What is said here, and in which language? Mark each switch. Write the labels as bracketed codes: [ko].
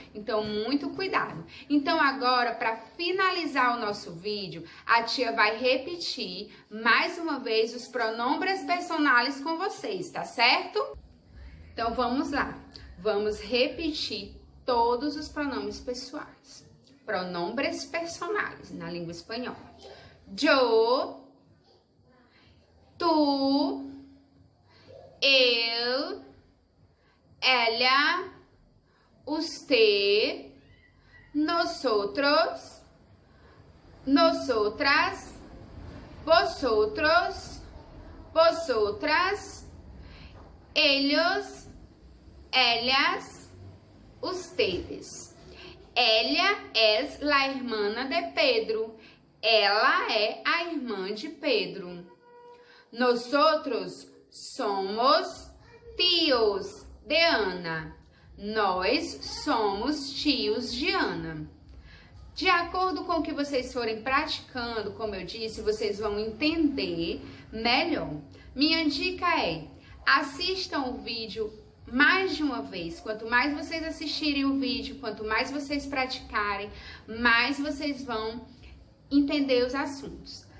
[pt] Então, muito cuidado. Então, agora, para finalizar o nosso vídeo, a tia vai repetir mais uma vez os pronomes personais com vocês, tá certo? Então, vamos lá. Vamos repetir todos os pronomes pessoais. Pronombres personais na língua espanhola. [es] Yo, tu, él, ella, usted, nosotros, nosotras, vosotros, vosotras, ellos, ellas, ustedes. Ella es la hermana de Pedro. [pt] Ela é a irmã de Pedro. [es] Nosotros somos tios de Ana. [pt] Nós somos tios de Ana. De acordo com o que vocês forem praticando, como eu disse, vocês vão entender melhor. Minha dica é: assistam o vídeo mais de uma vez. Quanto mais vocês assistirem o vídeo, quanto mais vocês praticarem, mais vocês vão entender os assuntos.